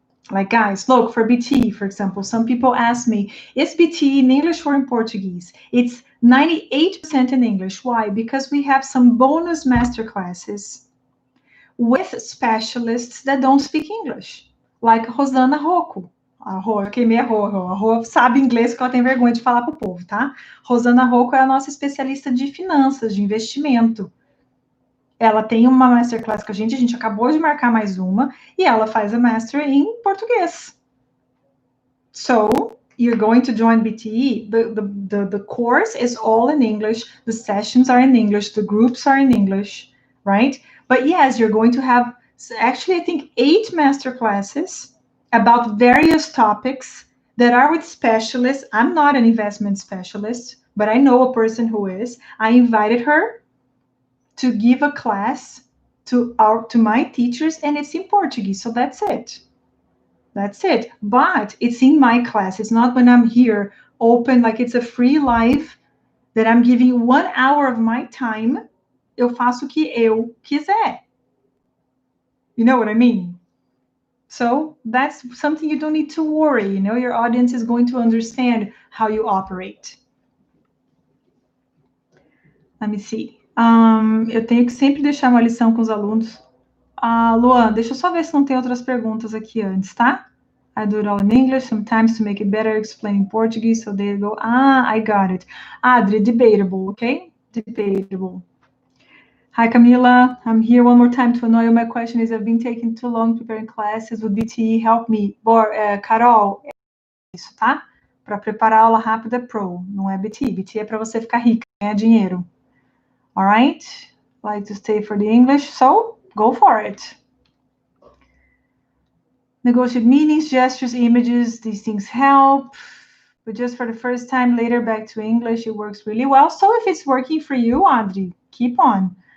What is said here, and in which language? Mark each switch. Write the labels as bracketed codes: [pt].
[en] Like, guys, look, for BT, for example, some people ask me, is BT in English or in Portuguese? It's 98% in English. Why? Because we have some bonus master classes with specialists that don't speak English, like Rosana Rocco. [pt] A Rô, eu queimei a Rô. A Rô sabe inglês que ela tem vergonha de falar para o povo, tá? Rosana Rocco é a nossa especialista de finanças, de investimento. Ela tem uma masterclass com a gente acabou de marcar mais uma, e ela faz a master em português. [en] So, you're going to join BTE, the course is all in English, the sessions are in English, the groups are in English, right? But yes, you're going to have, actually, I think 8 master classes about various topics that are with specialists. I'm not an investment specialist, but I know a person who is. I invited her to give a class to my teachers, and it's in Portuguese, so that's it. That's it. But it's in my class. It's not when I'm here open, like it's a free live that I'm giving 1 hour of my time. [pt] Eu faço o que eu quiser. [en] You know what I mean? So that's something you don't need to worry. You know, your audience is going to understand how you operate. Let me see. [pt] Eu tenho que sempre deixar uma lição com os alunos. Luan, deixa eu só ver se não tem outras perguntas aqui antes, tá? [en] I do it all in English, sometimes to make it better, explain in Portuguese, so they go, I got it. Adri, debatable, okay? Debatable. Hi, Camila. I'm here one more time to annoy you. My question is, I've been taking too long preparing classes. Would BTE help me? Carol, [pt] é isso, tá? Para preparar a aula rápida pro, não é BTE. BTE é para você ficar rica, ganhar dinheiro. [en] All right? Like to stay for the English, so go for it. Negotiate meanings, gestures, images, these things help. But just for the first time, later back to English, it works really well. So if it's working for you, Adri, keep on.